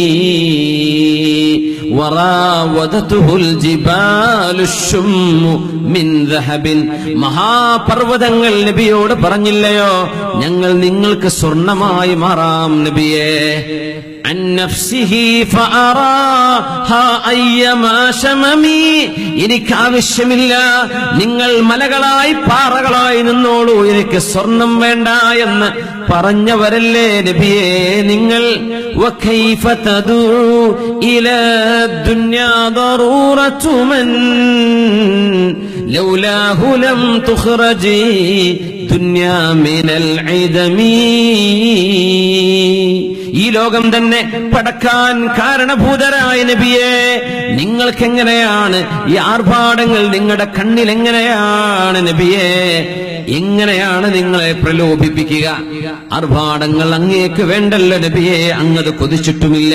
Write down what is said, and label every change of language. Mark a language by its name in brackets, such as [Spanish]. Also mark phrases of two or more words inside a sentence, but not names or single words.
[Arabic] وراودته الجبال الشم من ذهب. [Malayalam] മഹാപർവ്വതങ്ങൾ നബിയോട് പറഞ്ഞില്ലയോ, ഞങ്ങൾ നിങ്ങൾക്ക് സ്വർണമായി മാറാം നബിയേ. [Arabic] عن نفسه فأراها أيما شممي. [Malayalam] എനിക്ക് ആവശ്യമില്ല, നിങ്ങൾ മലകളായി പാറകളായി നിന്നോളൂ, എനിക്ക് സ്വർണം വേണ്ട എന്ന് പറഞ്ഞവരല്ലേ നബിയേ നിങ്ങൾ. [Arabic] وكيف تدعو إلى الدنيا ضرورة من لولاه لم تخرجي دنيا من العدم. [Malayalam] ഈ ലോകം തന്നെ പടക്കാൻ കാരണഭൂതരായ നബിയെ, നിങ്ങൾക്ക് എങ്ങനെയാണ് ഈ ആർഭാടങ്ങൾ നിങ്ങളുടെ കണ്ണിൽ എങ്ങനെയാണ് നബിയെ, എങ്ങനെയാണ് നിങ്ങളെ പ്രലോഭിപ്പിക്കുക? ആർഭാടങ്ങൾ അങ്ങേക്ക് വേണ്ടല്ലോ നബിയെ, അങ്ങത് കൊതിച്ചിട്ടുമില്ല.